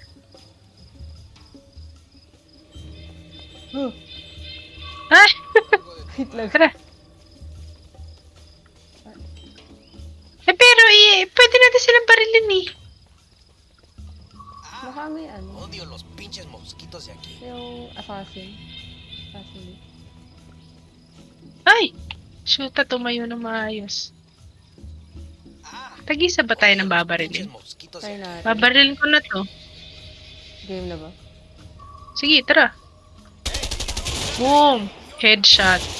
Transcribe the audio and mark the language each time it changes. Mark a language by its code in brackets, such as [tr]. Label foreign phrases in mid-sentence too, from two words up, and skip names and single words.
[tl] Ayan, tara. Huh. Ay! Wait lang. Tara. Pero pwede natin silang barilin eh. Baka may ano. [es] Odio los pinches mosquitos de aquí. [tl] Yung assassin. Assassin. Ay! Shoota, tumayo ng maayos. Tag-isa ba tayo ng babarilin? Mosquitos Try natin. Babarilin ko na to. Game na ba? Sige, tara. Boom! Headshot.